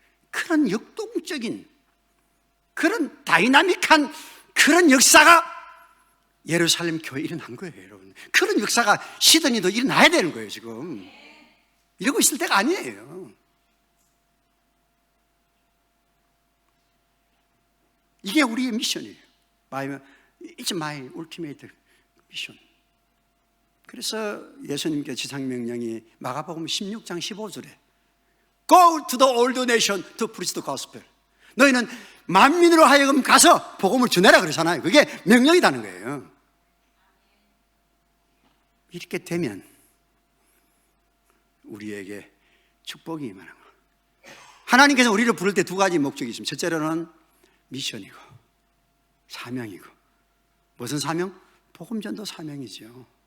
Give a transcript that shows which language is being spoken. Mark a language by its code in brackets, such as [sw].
[ko] 그런 역동적인, 그런 다이나믹한 그런 역사가 예루살렘 교회에 일어난 거예요, 여러분. 그런 역사가 시드니도 일어나야 되는 거예요, 지금. 이러고 있을 때가 아니에요. 이게 우리의 미션이에요. [en] It's my ultimate mission. [ko] 그래서 예수님께 지상명령이 마가복음 16장 15절에 [en] Go to the old nation to preach the gospel. [ko] 너희는 만민으로 하여금 가서 복음을 전해라 그러잖아요. 그게 명령이라는 거예요. 이렇게 되면 우리에게 축복이 임하는 거예요. 하나님께서 우리를 부를 때 두 가지 목적이 있습니다. 첫째로는 미션이고 사명이고. 무슨 사명? 복음 전도 사명이죠.